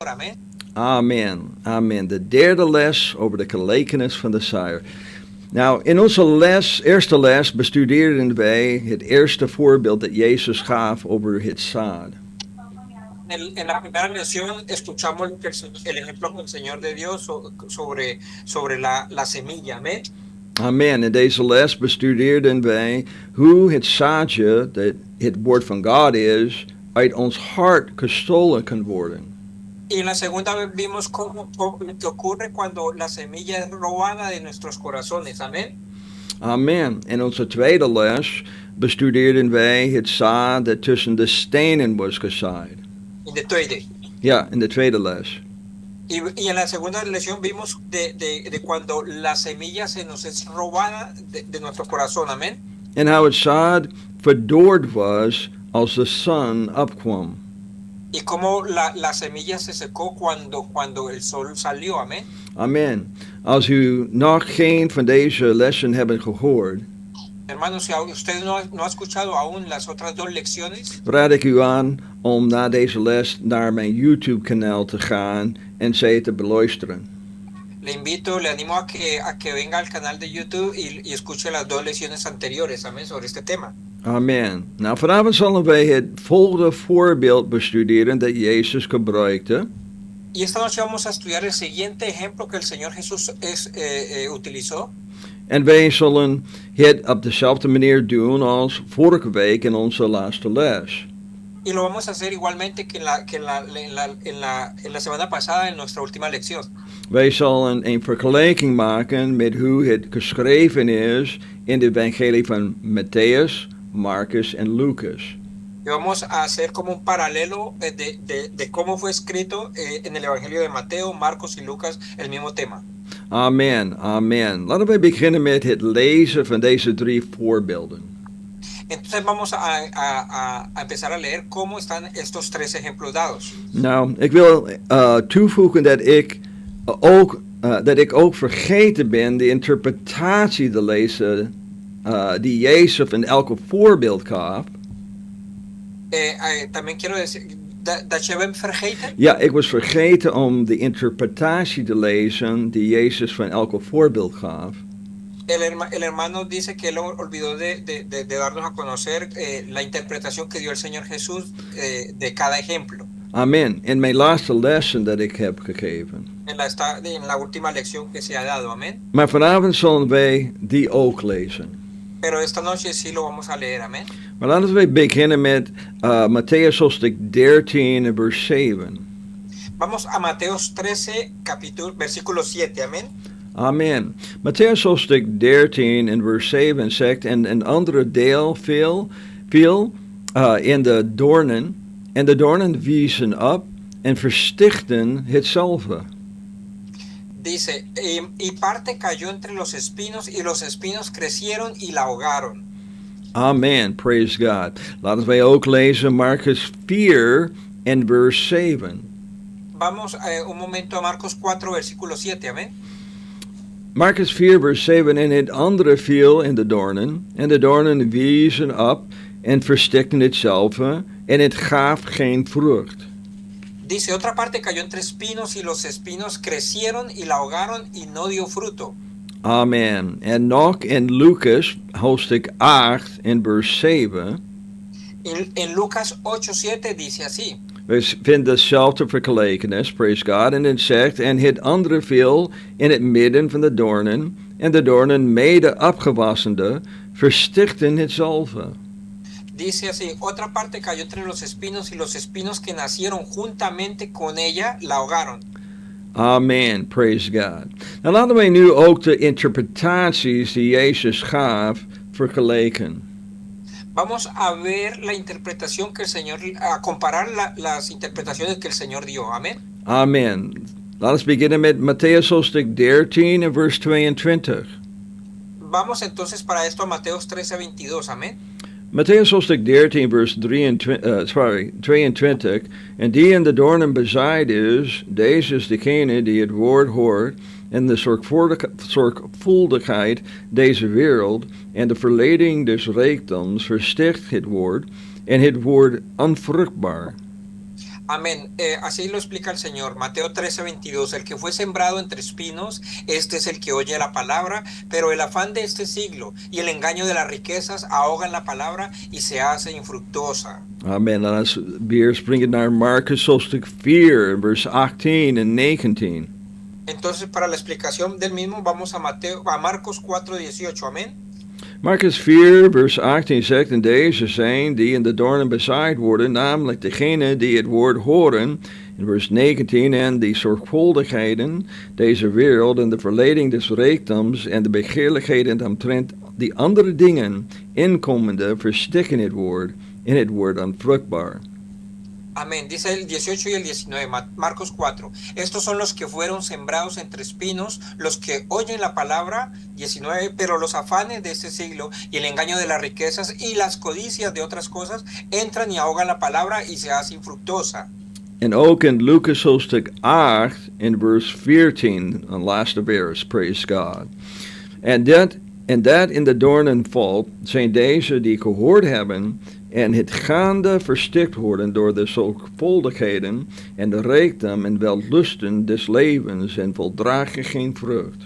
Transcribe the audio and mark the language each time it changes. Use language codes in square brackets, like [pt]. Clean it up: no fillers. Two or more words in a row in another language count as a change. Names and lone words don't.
[nl] Amen. Amen, amen. De derde les over de gelijkenis van de zaaier. Nou, in onze eerste les bestudeerden wij het eerste voorbeeld dat Jezus gaf over het zaad. [es] En la primera lección escuchamos el ejemplo que el Señor de Dios sobre la semilla. Amén. [nl] Amen. In deze les bestudeerden wij hoe het zaadje, dat het woord van God is, uit ons hart gestolen kan worden. [es] Y en la segunda vez vimos lo que ocurre cuando la semilla es robada de nuestros corazones. Amén. [nl] Amen. In onze tweede les bestudeerden wij het zaad dat tussen de stenen was gezaaid. In de tweede. Ja, in de tweede les. [es] Y en la segunda lección vimos de cuando la semilla se nos es robada de nuestro corazón. Amén. [nl] En hoe het zaad verdord was als de zon opkwam. [es] Y cómo la semilla se secó cuando el sol salió. Amén. [nl] Amen. Als u nog geen van deze lessen hebben gehoord, [es] Hermanos, si usted no ha escuchado aún las otras dos lecciones, [nl] raad ik u aan om na deze les naar mijn YouTube-kanaal te gaan en ze te beluisteren. [es] le animo a que venga al canal de YouTube y escuche las dos lecciones anteriores, amén, sobre este tema. [nl] Amen. Nou, vanavond zullen wij het volgende voorbeeld bestuderen dat Jezus gebruikte. [es] Y esta noche vamos a estudiar el siguiente ejemplo que el Señor Jesús utilizó. [nl] En wij zullen het op dezelfde manier doen als vorige week in onze laatste les. [es] Y lo vamos a hacer igualmente que en la semana pasada en nuestra última lección. [nl] Wij zullen een vergelijking maken met hoe het geschreven is in de evangelie van Matthäus, Marcus en Lucas. [es] Y vamos a hacer como un paralelo de cómo fue escrito en el Evangelio de Mateo, Marcos y Lucas el mismo tema. [nl] Amen, amen. Laten we beginnen met het lezen van deze drie voorbeelden. [es] Entonces vamos a empezar a leer cómo están estos tres ejemplos dados. [nl] Nou, ik wil toevoegen dat ik ook vergeten ben de interpretatie te lezen die Jezus van elke voorbeeld gaf. [es] También quiero decir [nl] dat je bent vergeten. Ja, ik was vergeten om de interpretatie te lezen die Jezus van elke voorbeeld gaf. [es] El hermano dice que él olvidó de darnos a conocer la interpretación que dio el Señor Jesús de cada ejemplo. [nl] Amen. In mijn laatste lessen dat ik heb gegeven. [es] En la última lección que se ha dado, amén. [nl] Maar vanavond zullen wij die ook lezen. [es] Pero esta noche sí lo vamos a leer, amén. [nl] Maar laten we beginnen met Matthäus hoofdstuk 13, vers 7. [es] Vamos a Mateos 13, versículo 7, amén. [nl] Amen. Matthäus hoofdstuk 13 en vers 7 zegt, en een andere deel viel in de doornen, en de doornen wiezen op en verstichten hetzelfde. [es] Dice, y parte cayó entre los espinos, y los espinos crecieron y la ahogaron. [en] Amen, praise God. [nl] Laten wij ook lezen Marcus 4 en vers 7. [es] Vamos un momento a Marcos 4, versículo 7, amén. [nl] Marcus 4 vers 7, en het andere viel in de doornen, en de doornen wiezen op en verstikten hetzelfde, en het gaf geen vrucht. [es] Dice, otra parte cayó entre espinos, y los espinos crecieron y la ahogaron y no dio fruto. [nl] Amen. En nog in Lucas, hoofdstuk 8 en vers 7. [es] En Lucas 8, 7 dice así. [nl] We vinden dezelfde vergelijkenis, [en] praise God, [nl] en het zegt, en het andere viel in het midden van de doornen, en de doornen mede opgewassende verstichten hetzelfde. [es] Dice así, otra parte cayó entre los espinos, y los espinos que nacieron juntamente con ella la ahogaron. [en] Amen, praise God. [nl] Nou, laten wij nu ook de interpretaties die Jezus gaf vergelijken. [es] Vamos a ver la interpretación que el Señor, a comparar las interpretaciones que el Señor dio. Amén. [nl] Amen. Laten we beginnen met Matthäus hoofdstuk 13 en vers 22. [es] Vamos entonces para esto a Mateos 13, 22. Amén. [nl] Matthäus hoofdstuk 13 vers 22. En die in de doornen bezaaid is, deze is degene die het woord hoort en de zorgvuldigheid deze wereld en de verleiding des rijkdoms versticht het woord en het woord onvruchtbaar. [es] Amén. Así lo explica el Señor. Mateo 13:22. El que fue sembrado entre espinos, este es el que oye la palabra, pero el afán de este siglo y el engaño de las riquezas ahogan la palabra y se hace infructuosa. [nl] Amen. Laat ons weer springen naar Marcus hoofdstuk 4, vers 18 en 19. [es] Entonces, para la explicación del mismo, vamos a Marcos 4:18. Amén. [nl] Marcus 4, vers 18 zegt, en deze zijn die in de doornen bezaaid worden, namelijk degenen die het woord horen, in vers 19, en die zorgvuldigheden deze wereld en de verleiding des rijkdoms en de begeerlijkheden omtrent die andere dingen inkomende verstikken het woord, en het woord onvruchtbaar. [es] Amén. Dice el 18 y el 19, Marcos 4. Estos son los que fueron sembrados entre espinos, los que oyen la palabra, 19, pero los afanes de este siglo y el engaño de las riquezas y las codicias de otras cosas entran y ahogan la palabra y se hace infructuosa. [nl] En ook in Lucas hoofdstuk 8 in vers 14, een laatste vers, [en] praise God. [nl] En dat in de doornen valt, zijn deze die gehoord hebben en het gaande verstikt worden door de zorgvuldigheden en de rijkdom en wellusten des levens en voldragen geen vrucht.